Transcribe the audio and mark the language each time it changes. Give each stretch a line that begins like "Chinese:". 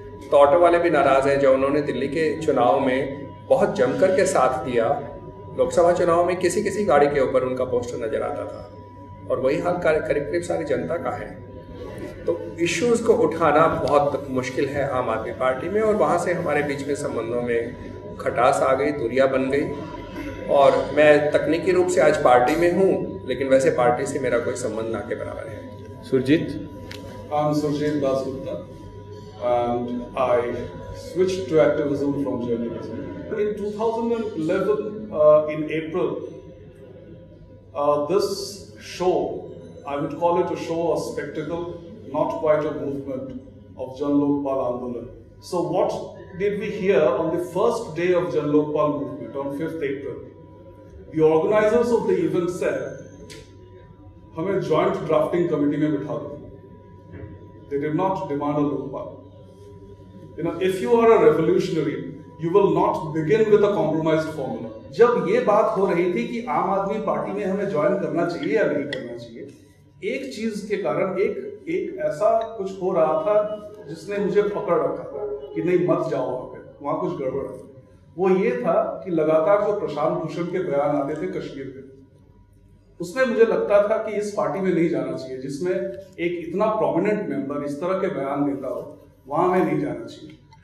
Hindi: तो ऑटो वाले भी नाराज़ हैं। जो उन्होंने दिल्ली के चुनाव में बहुत जमकर के साथ दिया, लोकसभा चुनाव में किसी किसी गाड़ी के ऊपर उनका पोस्टर नजर आता था, और वही हाल करीब सारी जनता का है। तो इश्यूज़ को उठाना बहुत मुश्किल है आम आदमी पार्टी में, और वहाँ से हमारे बीच में संबंधों में खटास आ गई, दूरियां बन गई। और मैं तकनीकी रूप से आज पार्टी में हूँ, लेकिन वैसे पार्टी से मेरा कोई संबंध ना के बराबर है। Surjit?
English: I'm Surjit Dasgupta and I switched to activism from journalism. In 2011, in April, this show, I would call it a show, a spectacle, not quite a movement, of Jan Lokpal Andolan. So what did we hear on the first day of Jan Lokpal movement, on 5th April? The organizers of the event said,
Hindi: हमें joint drafting committee में बिठा दो.
English: They did not demand a Lokpal. You know, if you are a revolutionary, you will not begin with a compromised formula.
Hindi: जब ये बात हो रही थी कि आम आदमी पार्टी में हमें ज्वाइन करना चाहिए या नहीं करना चाहिए, एक चीज के कारण एक ऐसा कुछ हो रहा था जिसने मुझे पकड़ रखा था कि नहीं मत जाओ वहां पे, वहां कुछ गड़बड़ है। वो ये था कि लगातार जो प्रशांत भूषण के बयान आते थे कश्मीर पे, उसमें मुझे लगता था कि इस पार्टी में नहीं जाना चाहिए जिसमें एक इतना प्रोमिनेंट मेंबर इस तरह के बयान देता हो, वहां में नहीं जाना चाहिए।